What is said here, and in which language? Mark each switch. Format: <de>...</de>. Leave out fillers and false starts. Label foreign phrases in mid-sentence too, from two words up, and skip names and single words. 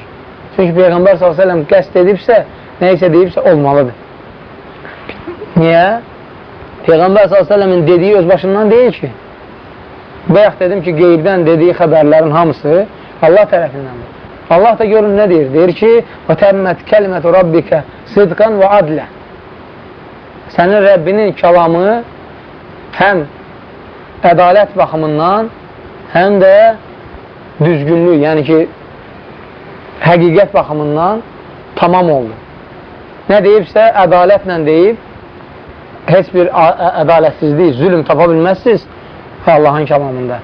<az>Çünki Peyğəmbər s.ə.v qəsd edibsə, neysə deyibsə, olmalıdır. Niyə? Peyğəmbər s.ə.v-in dediyi öz başından deyil ki, bayaq dedim ki, qeybdən dediyi xəbərlərin hamısı Allah tərəfindəndir. Allah da görün nə deyir? Deyir ki,</az> <ar>وَتَمَّتْ كَلِمَةُ رَبِّكَ صِدْقًا وَعَدْلًا.</ar> <az>Sənin Rəbbinin kəlamı həm ədalət baxımından, həm də düzgünlük, yəni ki, həqiqət baxımından tamam oldu. Nə deyibsə, ədalətlə deyib, heç bir ədalətsizlik, zülm tapa bilməzsiniz Allahın kəlamında.</az>